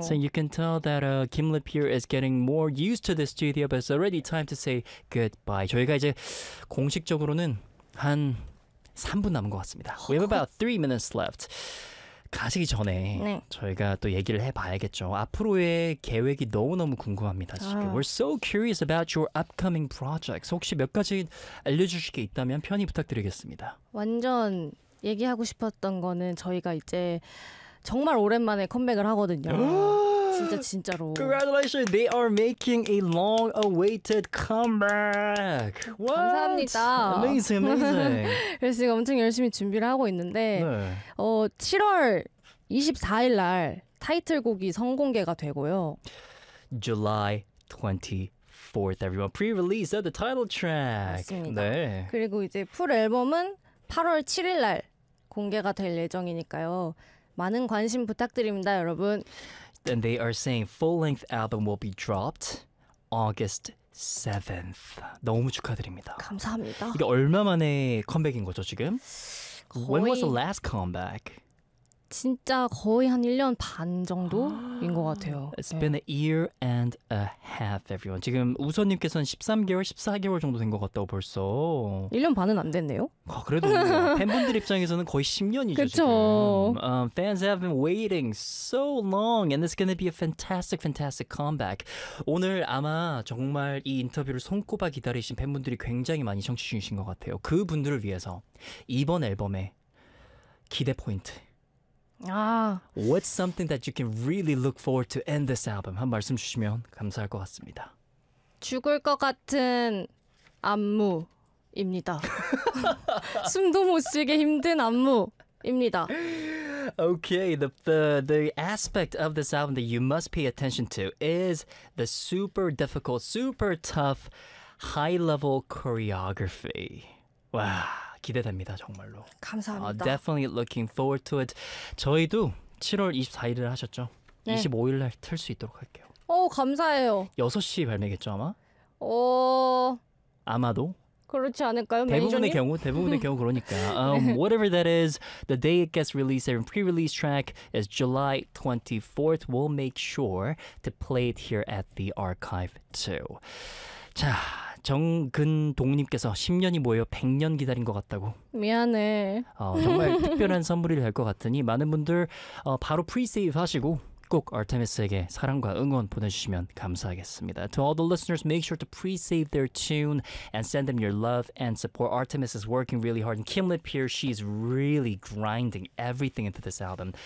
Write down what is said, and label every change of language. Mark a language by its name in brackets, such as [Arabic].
[English] So you can tell that Kim Lip here is getting more used to the studio, but it's already time to say goodbye. [Korean] 저희가 이제 공식적으로는 한 3분 남은 것 같습니다. [English] We have about 3 minutes left. [Korean] 가시기 전에 네. 저희가 또 얘기를 해봐야겠죠. 앞으로의 계획이 너무너무 궁금합니다. 지금. [English] We're so curious about your upcoming projects. [Korean] 혹시 몇 가지 알려주실 게 있다면 편히 부탁드리겠습니다. 완전 얘기하고 싶었던 거는 저희가 이제 정말 오랜만에 컴백을 하거든요. 진짜 진짜로. [English] Congratulations. They are making a long awaited comeback. What? [Korean] 감사합니다. [English] Amazing, amazing. [Korean] 그래서 지금 엄청 열심히 준비를 하고 있는데 네. 어, 7월 24일 날 타이틀곡이 선공개가 되고요. [English] July 24th, everyone. Pre-release of the title track. [Korean] 맞습니다. 네. 그리고 이제 풀 앨범은 8월 7일 날 공개가 될 예정이니까요. 많은 관심 부탁드립니다, 여러분. [English] And they are saying full-length album will be dropped August 7th. [Korean] 너무 축하드립니다. 감사합니다. 이게 얼마 만에 컴백인 거죠, 지금? 거의... [English] When was the last comeback? [Korean] 진짜 거의 한 1년 반 정도인 것 같아요. [English] It's [Korean] 네. [English] been a year and a half, everyone. [Korean] 지금 우선님께서는 13개월, 14개월 정도 된 것 같다고 벌써. 1년 반은 안 됐네요. 아, 그래도 팬분들 입장에서는 거의 10년이죠, 그쵸? 지금. [English] Fans have been waiting so long and it's gonna be a fantastic, fantastic comeback. [Korean] 오늘 아마 정말 이 인터뷰를 손꼽아 기다리신 팬분들이 굉장히 많이 청취 중이신 것 같아요. 그분들을 위해서 이번 앨범의 기대 포인트. 아, [English] What's something that you can really look forward to end this album? [Korean] 한 말씀 주시면 감사할 것 같습니다. 죽을 것 같은 안무입니다. 숨도 못 쉬게 힘든 안무입니다. [English] Okay, the aspect of this album that you must pay attention to is the super difficult, super tough, high-level choreography. [Korean] Wow. 기대됩니다 정말로. 감사합니다. [English] Definitely looking forward to it. [Korean] 저희도 7월 24일을 하셨죠? 네. 25일 날 틀 수 있도록 할게요. 오 감사해요. 6시 발매겠죠 아마? 어 아마도. 그렇지 않을까요? 대부분의 경우 대부분의 경우 그러니까. [English] Whatever that is, the day it gets released, and pre-release track is July 24th. We'll make sure to play it here at the archive too. [Korean] 자. 정근동님께서 10년이 모여 100년 기다린 것 같다고. 미안해. 정말 특별한 선물이 될 것 같으니 많은 분들 바로 프리세이브 하시고 꼭 아르테미스에게 사랑과 응원 보내주시면 감사하겠습니다. [English] To all the listeners, make sure to pre-save their tune and send them your love and support. Artemis is working really hard, and Kim Lip here, she's really grinding everything into this album.